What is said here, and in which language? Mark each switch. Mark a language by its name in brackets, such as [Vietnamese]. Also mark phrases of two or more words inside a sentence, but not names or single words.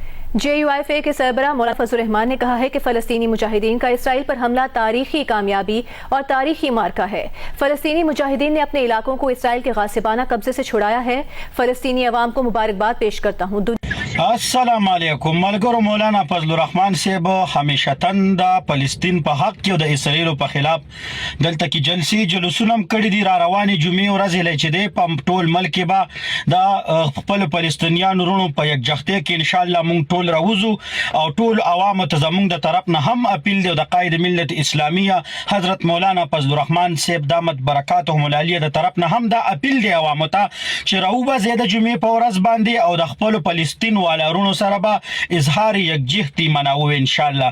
[Urdu] JUIFA کے سربراہ مولانا فضل الرحمان نے کہا ہے کہ فلسطینی مجاہدین کا اسرائیل پر حملہ تاریخی کامیابی اور تاریخی مارکہ ہے۔ فلسطینی مجاہدین نے اپنے علاقوں کو اسرائیل کے غاصبانہ قبضے سے چھڑایا ہے۔ فلسطینی عوام کو مبارکباد پیش کرتا ہوں۔ [Pashto] السلام علیکم ملګرو، مولانا فضل الرحمان صاحب همیشه د فلسطین په حق کې او د اسرائیل په خلاف دلته کې جلسونه کړي دي. را روانې جمعې ورځې لې چې دی په ټول ملک کې به د خپل فلسطینیانو وروڼو په یکجهتۍ کې انشاءالله موږ ټول راوځو او ټول عوامو ته زموږ د طرف نه هم اپیل دی او د قائد ملت اسلامیه حضرت مولانا فضل الرحمان صاحب [Arabic] دامت برکاتهم العالیه [Pashto] د طرف نه هم دا اپیل دی عوامو ته چې راوبځي د جمعې په ورځ باندې او د خپل فلسطین والارونو سره به اظهار یکجهتي مناوو انشاءالله.